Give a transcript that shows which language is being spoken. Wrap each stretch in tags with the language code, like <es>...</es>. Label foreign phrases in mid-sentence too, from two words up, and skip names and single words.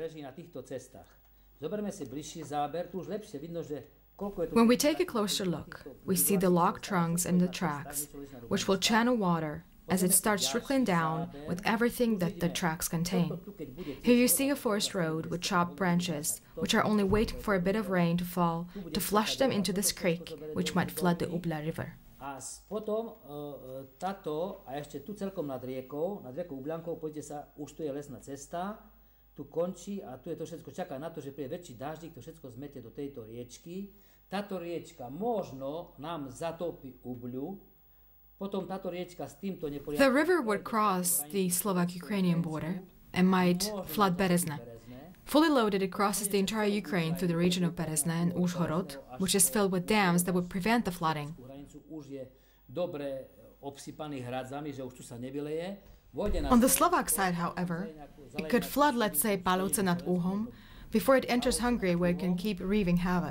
<en>When we take a closer look, we see the log trunks and the tracks, which will channel water as it starts trickling down with everything that the tracks contain. Here you see a forest road with chopped branches, which are only waiting for a bit of rain to fall to flush them into this creek, which might flood the Ubla River.</en> <sk>A potom táto, a ešte tu celkom nad riekou Ubľankou, poďte sa, už tu je lesná cesta, tu končí a tu je to všetko, čaká na to, že príde väčší dáždik, to všetko zmete do tejto riečky. Táto riečka možno nám zatopí Ubľu, potom táto riečka s týmto neporiadkom.</sk> <en>The river would cross the Slovak-Ukrainian border and might flood Berezne. Fully loaded, it crosses the entire Ukraine through the region of Berezne and Užhorod, which is filled with dams that would prevent the flooding. On the Slovak side, however, it could flood, let's say, Palovce nad Uhom, before it enters Hungary, where it can keep wreaking havoc.</en>